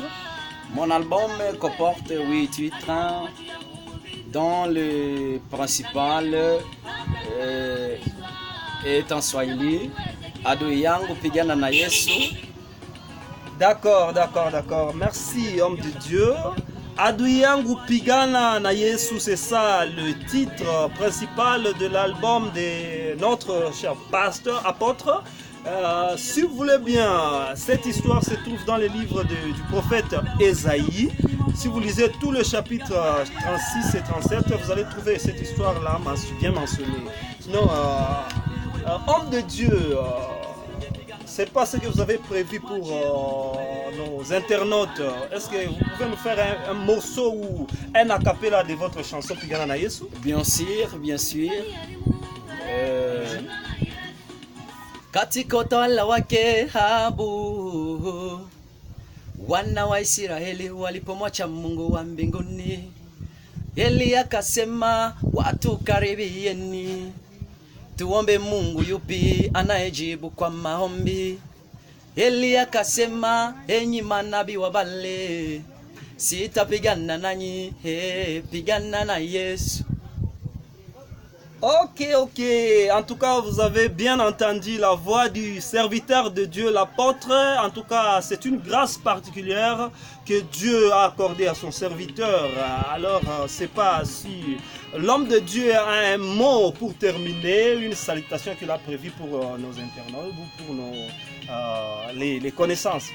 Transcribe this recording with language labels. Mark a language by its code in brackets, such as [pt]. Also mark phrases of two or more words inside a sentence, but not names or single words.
[fr] Mon album comporte 8 titres, dont le principal est en Swahili, [sw] Adui yangu pigana na Yesu. [fr] D'accord. Merci, homme de Dieu. [sw] Adui yangu pigana na Yesu, [fr] c'est ça le titre principal de l'album de notre cher pasteur, apôtre. Si vous voulez bien, cette histoire se trouve dans les livres du prophète Ésaïe. Si vous lisez tout le chapitre 36 et 37, vous allez trouver cette histoire-là bien mentionnée. Sinon, homme de Dieu, c'est pas ce que vous avez prévu pour nos internautes. Est-ce que vous pouvez nous faire un morceau ou un acapella de votre chanson [sw] Pigana na Yesu? [fr] Bien sûr. [sw] Katika utawala wake Ahabu, wana wa Israeli walipomwacha Mungu wa mbinguni, Eli akasema watu karibieni, tuombe Mungu yupi anayejibu kwa maombi. Eli akasema enyi manabii wa Baali, sitapigana nanyi, pigana na Yesu. [fr] Ok. En tout cas, vous avez bien entendu la voix du serviteur de Dieu, l'apôtre. En tout cas, c'est une grâce particulière que Dieu a accordée à son serviteur. Alors, c'est pas si l'homme de Dieu a un mot pour terminer, une salutation qu'il a prévue pour nos internautes ou pour les connaissances.